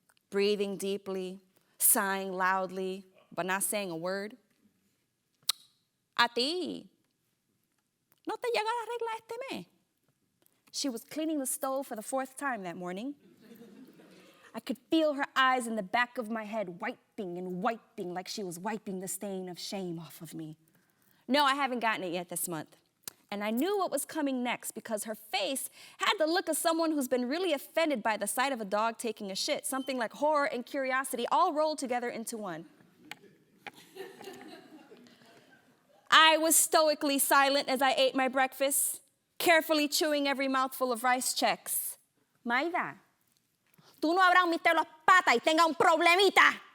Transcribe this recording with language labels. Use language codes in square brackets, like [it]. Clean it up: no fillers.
[en] Breathing deeply, sighing loudly, but not saying a word. [es] A ti. ¿No te llega la regla este mes? [en] She was cleaning the stove for the 4th time that morning. I could feel her eyes in the back of my head wiping and wiping like she was wiping the stain of shame off of me. No, I haven't gotten it yet this month. And I knew what was coming next because her face had the look of someone who's been really offended by the sight of a dog taking a shit, something like horror and curiosity all rolled together into one. I was stoically silent as I ate my breakfast, carefully chewing every mouthful of rice checks. [es] Mayda, tú no habrás metido las patas y tenga un problemita.